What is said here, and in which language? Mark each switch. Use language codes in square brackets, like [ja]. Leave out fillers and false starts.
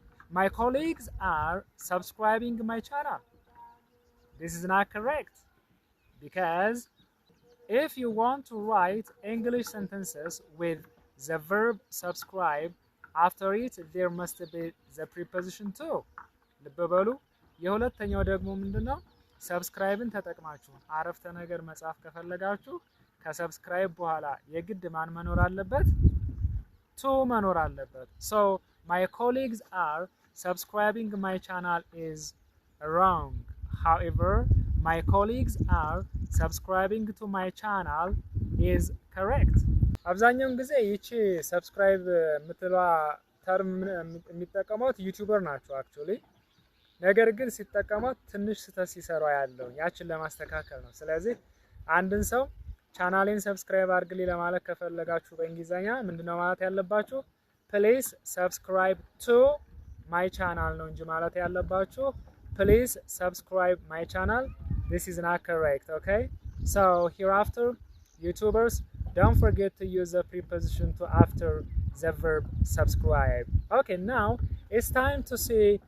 [en] My colleagues are subscribing my channel. This is not correct because if you want to write English sentences with the verb subscribe, after it there must be the preposition to. [am] ልብ በሉ። የሁለተኛው ደግሞ ምንድነው? ሰብስክራይብን ተጠቅማችሁ አረፍተ ነገር መጻፍ ከፈለጋችሁ ከሰብስክራይብ በኋላ የግድ ማን መኖር አለበት? to መኖር አለበት. [en] So my colleagues are subscribing my channel is wrong. However, my colleagues are subscribing to my channel is correct. [am] አብዛኛውን ጊዜ ይቺ ሰብስክራይብ የምትለዋ ተርም የሚጠቀሙት ዩቲዩበር ናቸው actually። ነገር ግን ሲጠቀሙት ትንሽ ስህተት ሲሰሩ ያለው ያችን ለማስተካከል ነው። ስለዚህ አንድን ሰው ቻናሌን ሰብስክራይብ አድርግልኝ ለማለት ከፈለጋችሁ በእንግሊዘኛ ምንድነው ማለት ያለባችሁ? [en] please subscribe to my channel [am] ነው እንጂ ማለት ያለባችሁ [en] please subscribe my channel. This is not correct, okay? So hereafter, YouTubers, don't forget to use the preposition to after the verb subscribe. Okay, now it's time to see